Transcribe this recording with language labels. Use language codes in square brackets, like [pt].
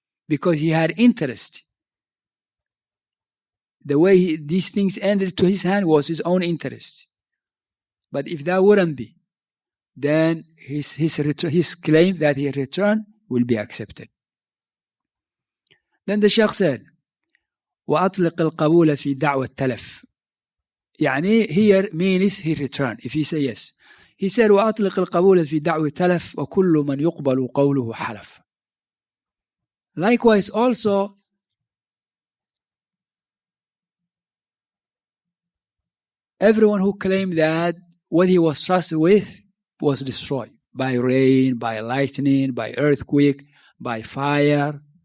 [en] Because he had interest. The way these things entered to his hand was his own interest. But if that wouldn't be, then his claim that he returned will be accepted. Then the Shaykh said, [ar] وَأَطْلِقِ الْقَبُولَ فِي دَعْوَ التَّلَفِ. [en] يعني here means he returned. If he say yes. He said, [ar] وَأَطْلِقِ الْقَبُولَ فِي دَعْوِ التَّلَفِ وَكُلُّ مَنْ يُقْبَلُ قَوْلُهُ حَلَفٍ. [en] Likewise also, everyone who claimed that what he was trusted with was destroyed by rain, by lightning, by earthquake, by fire.